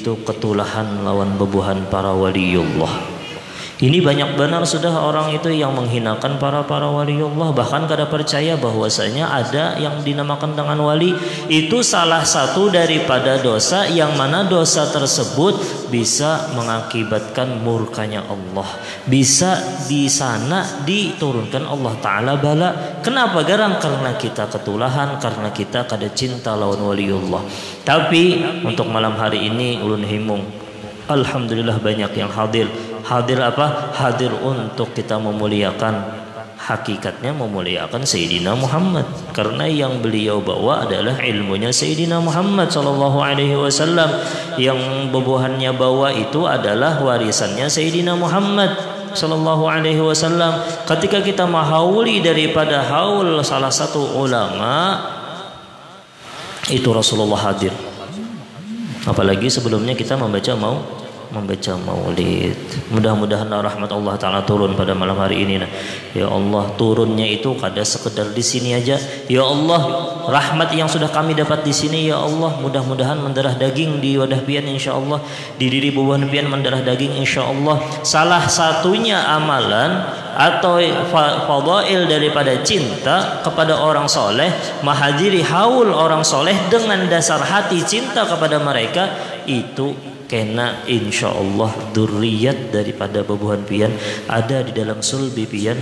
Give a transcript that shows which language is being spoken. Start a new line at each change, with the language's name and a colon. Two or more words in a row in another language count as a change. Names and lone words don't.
Banjar: Yaitu ketulahan lawan bebuhan para waliullah, Ini banyak benar sudah orang itu yang menghinakan para waliullah, bahkan kada percaya bahwasanya ada yang dinamakan dengan wali.
Indonesian: Itu salah satu daripada dosa yang mana dosa tersebut bisa mengakibatkan murkanya Allah. Bisa di sana diturunkan Allah Ta'ala bala. Kenapa garang?
Banjar: Karena kita ketulahan, karena kita kada cinta lawan waliullah. Tapi untuk malam hari ini ulun himung,
Indonesian: alhamdulillah banyak yang hadir. Hadir apa? Hadir untuk kita memuliakan, hakikatnya memuliakan Sayyidina Muhammad, karena yang beliau bawa adalah ilmunya Sayyidina Muhammad
Arabic: صلى الله عليه وسلم.
Banjar: Yang bubuhannya bawa itu adalah warisannya Sayyidina Muhammad
Arabic: صلى الله عليه وسلم.
Banjar: Ketika kita mahauli daripada haul salah satu ulama, itu Rasulullah hadir.
Indonesian: Apalagi sebelumnya kita membaca maulid. Mudah-mudahan rahmat Allah Ta'ala turun pada malam hari ini.
Banjar: Ya Allah, turunnya itu kada sekedar di sini aja.
Indonesian: Ya Allah, rahmat yang sudah kami dapat di sini, ya Allah,
Banjar: mudah-mudahan mendarah daging di wadah pian insyaallah, di diri bubuhan pian mendarah daging insyaallah. Salah satunya amalan atau fadail daripada cinta kepada orang soleh, mahadiri haul orang soleh dengan dasar hati cinta kepada mereka, itu kena insyaallah dzurriyyat daripada bubuhan pian ada di dalam sulbi pian.